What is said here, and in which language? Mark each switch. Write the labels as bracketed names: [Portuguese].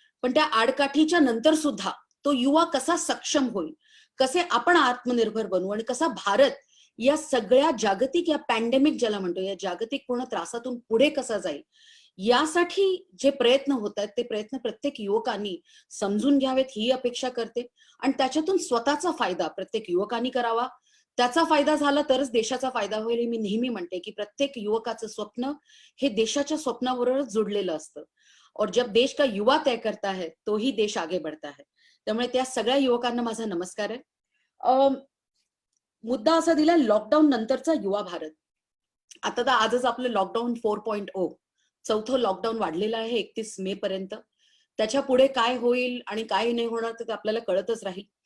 [Marathi] पण त्या आडकाठीच्या नंतर सुद्धा तो युवा कसा सक्षम होईल, कसे आपण आत्मनिर्भर बनू आणि कसा भारत या सगळ्या जागतिक, या पॅन्डेमिक ज्याला म्हणतो, या जागतिक पूर्ण त्रासातून पुढे कसा जाईल, यासाठी जे प्रयत्न होत आहेत ते प्रयत्न प्रत्येक युवकांनी समजून घ्यावेत ही अपेक्षा करते. आणि त्याच्यातून स्वतःचा फायदा प्रत्येक युवकांनी करावा. त्याचा फायदा झाला तरच देशाचा फायदा होईल. हे मी नेहमी म्हणते की प्रत्येक युवकाचं स्वप्न हे देशाच्या स्वप्नाबरोबरच जुडलेलं असतं. [Hindi] और जब देश का युवा तय करता है तो ही देश आगे बढ़ता है. [Marathi] त्यामुळे त्या सगळ्या युवकांना माझा नमस्कार आहे. मुद्दा असा दिलाय लॉकडाऊन नंतरचा युवा भारत. आता तर आजच आपलं लॉकडाऊन 4.0 चौथं लॉकडाऊन वाढलेलं आहे 31 मे पर्यंत. त्याच्या पुढे काय होईल आणि काय नाही होणार ते आपल्याला कळतच राहील.